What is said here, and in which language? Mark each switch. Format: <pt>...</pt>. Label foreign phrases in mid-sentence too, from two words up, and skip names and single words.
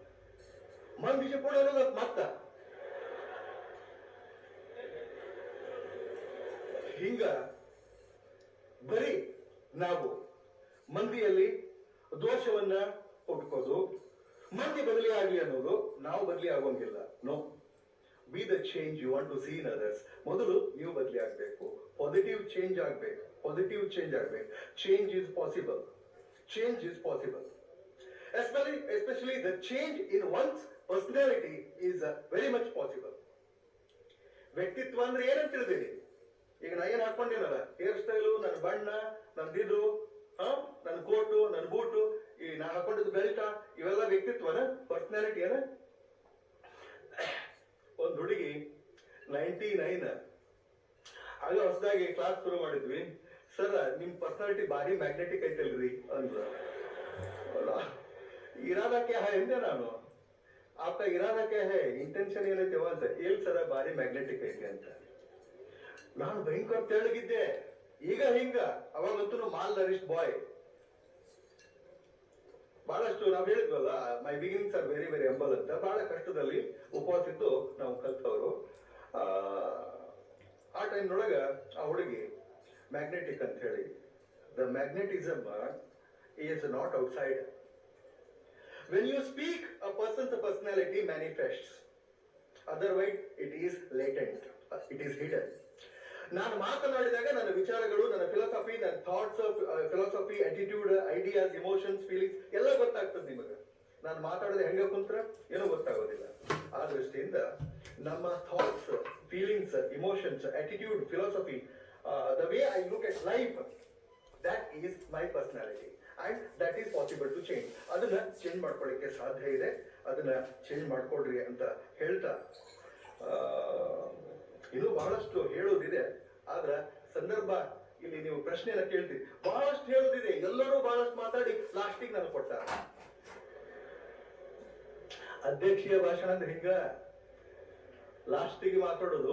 <kn>ಮಂದಿ ಜಿಪುಣ ಮತ್ತ ಹಿಂಗ ಬರೀ ನಾವು ಮಂದಿಯಲ್ಲಿ ದೋಷವನ್ನ ಹುಡ್ಕೋದು, ಮಂದಿ ಬದಲಿ ಆಗ್ಲಿ ಅನ್ನೋದು, ನಾವು ಬದಲಿ ಆಗೋಂಗಿಲ್ಲ.</kn> <en>No, be the change you want to see in others.</en> <kn>ಮೊದಲು ನೀವು ಬದಲಿ ಆಗ್ಬೇಕು,</kn> <en>positive change</en> <kn>ಆಗ್ಬೇಕು,</kn> <en>positive change</en> <kn>ಆಗ್ಬೇಕು.</kn> <en>change is possible, change is possible. Especially the change in one's personality is very much possible.</en> <kn>ವ್ಯಕ್ತಿತ್ವ ಅಂದ್ರೆ ಏನಂತ ತಿಳಿದಿರಿ? ಈಗ ನಾ ಏನ್ ಹಾಕೊಂಡಿನಲ್ಲ,</kn> <en>hair style,</en> <kn>ನನ್ನ ಬಣ್ಣ, ನಂದಿದು, ನನ್ನ ಕೋಟು, ನನ್ನ ಬೂಟು, ಈ ನಾ ಹಾಕೊಂಡಿದ್ದು ಬೆಲ್ಟ, ಇವೆಲ್ಲ ವ್ಯಕ್ತಿತ್ವನ, ಪರ್ಸನಾಲಿಟಿ ಏನ? ಒಂದ್ ಹುಡುಗಿ 99 ಆಗ ಹೊಸದಾಗಿ ಕ್ಲಾಸ್ ಶುರು ಮಾಡಿದ್ವಿ. ಸರ್ ನಿಮ್ ಪರ್ಸನಾಲಿಟಿ ಭಾರಿ ಮ್ಯಾಗ್ನೆಟಿಕ್ ಐತಲ್ರಿ ಅಂದ್ರ.</kn> <hi>इरादा क्या है</hi> <kn>ಎಂದೆ ನಾನು.</kn> <hi>आपका इरादा क्या है,</hi> <kn>ಇಂಟೆನ್ಷನ್ ಏನೈತೆ ಅಂತ. ಏನ್ ಸರ ಭಾರಿ ಮ್ಯಾಗ್ನೆಟಿಕ್ ಐತೆ ಅಂತ. ನಾನು ಭಯಂಕರ ತೆಳ್ಳಗಿದ್ದೆ, ಈಗ ಹಿಂಗ.</kn> <en>ಅವಾಗಂತೂ malnourished boy.</en> <kn>ಬಹಳಷ್ಟು ನಾವು ಹೇಳಿದ್ವಲ್ಲ,</kn> <en>my beginnings are very very humble</en> <kn>ಅಂತ. ಬಹಳ ಕಷ್ಟದಲ್ಲಿ ಉಪವಾಸ ಇದ್ದು ನಾವು ಕಲ್ತವರು. ಆ ಟೈಮ್ನೊಳಗ ಆ ಹುಡುಗಿ ಮ್ಯಾಗ್ನೆಟಿಕ್ ಅಂತ ಹೇಳಿ.</kn> <en>the magnetism is not outside. When you speak, a person's personality manifests. Otherwise, it is latent. It is hidden.</en> <kn>ನಾನು ಮಾತನಾಡಿದಾಗ ನನ್ನ ವಿಚಾರಗಳು, ನನ್ನ ಫಿಲಾಸಫಿ, ನನ್ನ</kn> <en>thoughts, philosophy, attitude, ideas, emotions, feelings</en> <kn>ಎಲ್ಲ ಗೊತ್ತಾಗ್ತದೆ ನಿಮಗೆ. ನಾನು ಮಾತಾಡೋದು ಹೆಂಗ ಕುಂತ್ರ ಏನೂ ಗೊತ್ತಾಗೋದಿಲ್ಲ. ಆ ದೃಷ್ಟಿಯಿಂದ ನಮ್ಮ</kn> <en>thoughts, feelings, emotions, attitude, philosophy, the way I look at life, that is my personality. And that is possible to change.</en> <kn>ಅದನ್ನ ಚೇಂಜ್ ಮಾಡ್ಕೊಳ್ಳಿಕ್ಕೆ ಸಾಧ್ಯ ಇದೆ. ಅದನ್ನ ಚೇಂಜ್ ಮಾಡ್ಕೊಡ್ರಿ ಅಂತ ಹೇಳ್ತಾ, ಇದು ಬಹಳಷ್ಟು ಹೇಳೋದಿದೆ. ಆದ್ರ ಸಂದರ್ಭ ಇಲ್ಲಿ ನೀವು ಪ್ರಶ್ನೆಯನ್ನ ಕೇಳ್ತೀರಿ. ಬಹಳಷ್ಟು ಹೇಳೋದಿದೆ, ಎಲ್ಲರೂ ಬಹಳಷ್ಟು ಮಾತಾಡಿ ಲಾಸ್ಟಿಗೆ ನಾನು ಕೊಟ್ಟ ಅಧ್ಯಕ್ಷೀಯ ಭಾಷಣ ಅಂದ್ರೆ ಹಿಂಗ ಲಾಸ್ಟಿಗೆ ಮಾತಾಡೋದು.</kn>